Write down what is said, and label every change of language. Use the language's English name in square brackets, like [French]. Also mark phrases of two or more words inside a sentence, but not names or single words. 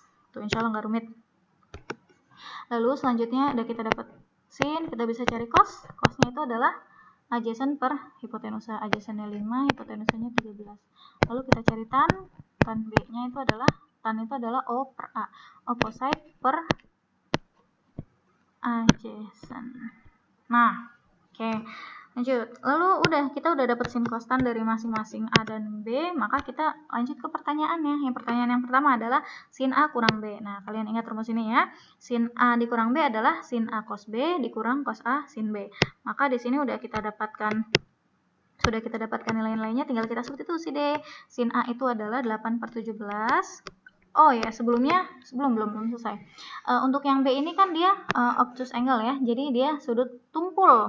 [Indonesian] Tuh, [Arabic] insya Allah [Indonesian] nggak rumit. Lalu selanjutnya udah kita dapat sin, kita bisa cari cos. Cosnya itu adalah adjacent per hipotenusa. Adjacent-nya 5, hipotenusanya 13. Lalu kita cari tan. Tan B-nya itu adalah O per A. [English] Opposite per adjacent. [Indonesian] Nah, oke. Lanjut. Lalu kita udah dapat sin cos tan dari masing-masing A dan B, maka kita lanjut ke pertanyaannya. Yang pertanyaan yang pertama adalah sin A kurang B. Nah, kalian ingat rumus ini ya. Sin A dikurang B adalah sin A cos B dikurang cos A sin B. Maka di sini sudah kita dapatkan nilai-nilainya, tinggal kita substitusi deh. Sin A itu adalah 8/17. Oh ya, belum selesai. Untuk yang B ini kan dia [English] obtuse angle [Indonesian] ya, jadi dia sudut tumpul.